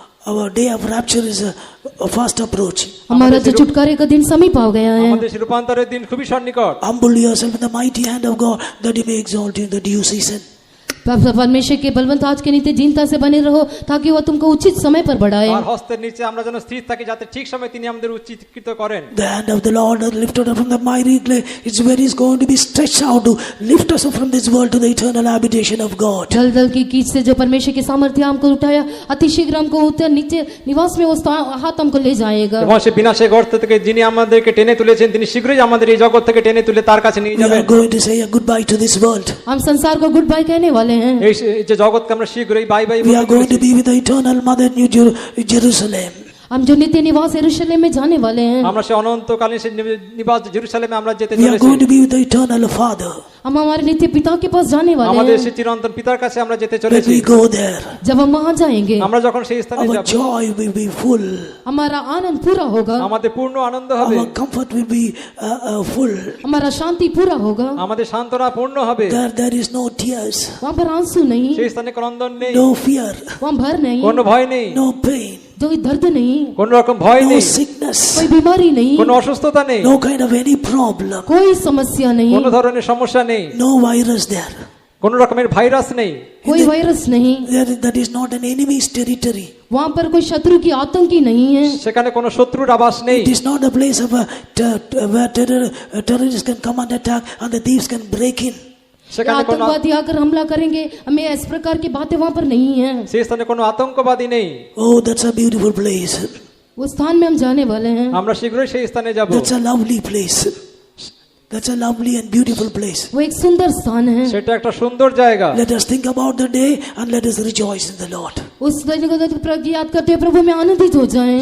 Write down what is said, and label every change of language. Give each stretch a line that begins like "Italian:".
English: Our day of rapture is fast approaching.
Hindi: हमारा जो छुटकारे का दिन समीप आ गया है।
Bangla: আমাদের রূপান্তরের দিন খুবই সন্নিকট।
English: Humble yourself in the mighty hand of God that He may exalt you in the due season.
Hindi: परमेश्वर के बलवंत हाथ के नीचे दीनता से बने रहो ताकि वो तुमको उचित समय पर बढ़ाए।
Bangla: তার হস্তের নিচে আমরা যেন স্থির থাকি যাতে ঠিক সময় তিনি আমাদের উচ্চীকৃত করেন।
English: The hand of the Lord is lifted up from the mighty clay. It's where He's going to be stretched out to lift us up from this world to the eternal habitation of God.
Hindi: दलदल की कीच से जो परमेश्वर की सामर्थ्य हमको उठाया, अति शीघ्र हमको ऊपर नीचे निवास में वो हाथ हमको ले जाएगा।
Bangla: এবং সে বিনাশের গর্ত থেকে যিনি আমাদেরকে টেনে তুলেছেন তিনি শীঘ্রই আমাদের এই জগৎ থেকে টেনে তুলে তার কাছে নিয়ে
English: We
Bangla: যাবেন।
English: are going to say a goodbye to this world.
Hindi: हम संसार को गुड बाय कहने वाले हैं।
Bangla: এই যে জগৎকে আমরা শীঘ্রই bye bye
English: We are going to be with the eternal mother New Jerusalem.
Hindi: हम जो नित्य निवास यरूशलेम में जाने वाले हैं,
Bangla: আমরা সে অনন্তকালীন সে নিবাস জেরুজালেমে আমরা যেতে
English: We are
Bangla: চলেছি।
English: going to be with the eternal Father.
Hindi: हम हमारे नित्य पिता के पास जाने वाले
Bangla: আমাদের
Hindi: हैं।
Bangla: সে চিরন্তন পিতার কাছে আমরা যেতে
English: When
Bangla: চলেছি।
English: we go there,
Hindi: जब हम वहाँ जाएंगे
Bangla: আমরা যখন সেই স্থানে
English: our
Bangla: যাব,
English: joy will be full.
Hindi: हमारा आनंद पूरा होगा,
Bangla: আমাদের পূর্ণ আনন্দ হবে,
English: Our comfort will be full.
Hindi: हमारा शांति पूरा होगा।
Bangla: আমাদের সান্ত্বনা পূর্ণ হবে।
English: There is no tears,
Hindi: वहाँ पर आंसू नहीं,
Bangla: সেই স্থানে ক্রন্দন নেই,
English: no fear,
Hindi: वहाँ भर नहीं,
Bangla: কোনো ভয় নেই,
English: no pain,
Hindi: कोई दर्द नहीं,
Bangla: কোনো রকম ভয়
English: no
Bangla: নেই,
English: sickness,
Hindi: कोई बीमारी नहीं,
Bangla: কোনো অসুস্থতা নেই,
English: no kind of any problem,
Hindi: कोई समस्या नहीं,
Bangla: কোনো ধরনের সমস্যা নেই,
English: no virus there.
Bangla: কোনো রকমের ভাইরাস নেই।
Hindi: कोई वायरस नहीं,
English: That is not an enemy's territory.
Hindi: वहाँ पर कोई शत्रु की आतंकी नहीं है।
Bangla: সেখানে কোনো শত্রুর আবাস নেই।
English: It is not a place of where terrorists can come and attack and the thieves can break in.
Bangla: সেখানে কোনো
Hindi: आतंकवादी आकर हमला करेंगे, हमें इस प्रकार की बातें वहाँ पर नहीं है।
Bangla: সেই স্থানে কোনো আতঙ্কবাদী নেই।
English: Oh, that's a beautiful place.
Hindi: वो स्थान में हम जाने वाले हैं।
Bangla: আমরা শীঘ্রই সেই স্থানে যাব।
English: That's a lovely place. That's a lovely and beautiful place.
Hindi: वो एक सुंदर स्थान है।
Bangla: সেটা একটা সুন্দর জায়গা।
English: Let us think about the day and let us rejoice in the Lord.
Hindi: उस दिन को प्रभु याद करते हुए प्रभु में आनंदित हो जाएं।